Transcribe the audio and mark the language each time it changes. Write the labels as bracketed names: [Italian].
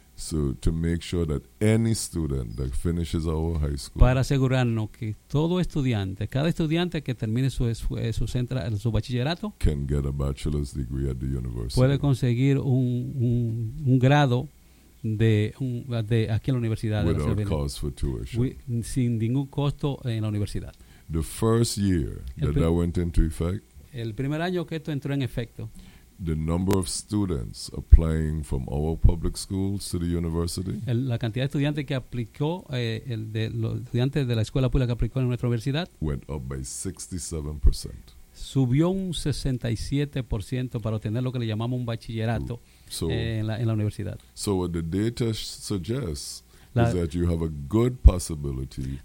[English] So to make sure that any student that finishes our high school. [Spanish] Para asegurarnos que todo estudiante, cada estudiante que termine su bachillerato. [English] Can get a bachelor's degree at the university. [Spanish] Puede conseguir un grado de aquí en la universidad. [English] Without cost for tuition. [Spanish] Sin ningún costo en la universidad. [English] The first year that went into effect, [Spanish] el primer año que esto entró en efecto, [English] the number of students applying from our public schools to the university, [Spanish] la cantidad de estudiantes que aplicó, el de los estudiantes de la escuela pública que aplicó en nuestra universidad, [English] went up by 67%. [Spanish] Subió un 67% para obtener lo que le llamamos un bachillerato en la universidad. [English] So what the data suggests. Is that you have a good possibility.